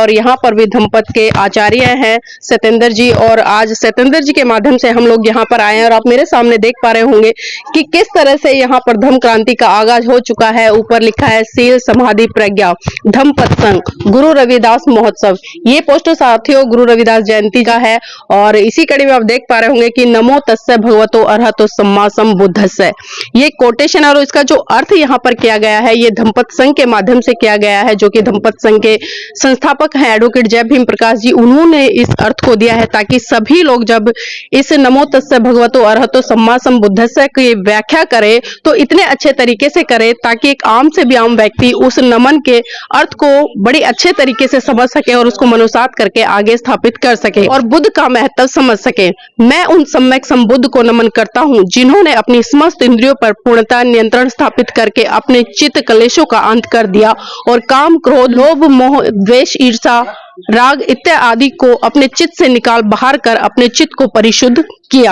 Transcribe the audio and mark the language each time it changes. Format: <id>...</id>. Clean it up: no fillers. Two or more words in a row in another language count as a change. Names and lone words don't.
<hi>और यहाँ पर भी धम्मपद के आचार्य हैं सत्येंद्र जी, और आज सत्येंद्र जी के माध्यम से हम लोग यहाँ पर आए हैं। और आप मेरे सामने देख पा रहे होंगे कि किस तरह से यहाँ पर धम्म क्रांति का आगाज हो चुका है। ऊपर लिखा है शील समाधि प्रज्ञा धम्मपद धम्मपद संघ गुरु रविदास महोत्सव। ये पोस्टर साथियों गुरु रविदास जयंती का है और इसी कड़ी में आप देख पा रहे होंगे कि</hi> <pi>नमो तस्से भगवतो अरहतो सम्मा संबुद्धस्से,</pi> <hi>ये कोटेशन और इसका जो अर्थ यहाँ पर किया गया है ये धम्मपद संघ के माध्यम से किया गया है, जो कि धम्मपद संघ के संस्थापक हैं एडवोकेट जय भीम प्रकाश जी, उन्होंने इस अर्थ को दिया है ताकि सभी लोग जब इस</hi> <pi>नमो तस्से भगवतो अरहतो सम्मा संबुद्धस्से</pi> <hi>की व्याख्या करे तो इतने अच्छे तरीके से करे ताकि एक आम से भी आम व्यक्ति उस नमन के अर्थ को बड़ी अच्छे तरीके से समझ सके और उसको मनुसात करके आगे स्थापित कर सके और बुद्ध का महत्व समझ सके। मैं उन सम्यक संबुद्ध को नमन करता हूँ जिन्होंने अपनी समस्त इंद्रियों पर पूर्णतः नियंत्रण स्थापित करके अपने चित्त कलेशों का अंत कर दिया और काम, क्रोध, लोभ, मोह, द्वेष, ईर्षा, राग इत्यादि को अपने चित्त से निकाल बाहर कर अपने चित्त को परिशुद्ध किया।</hi>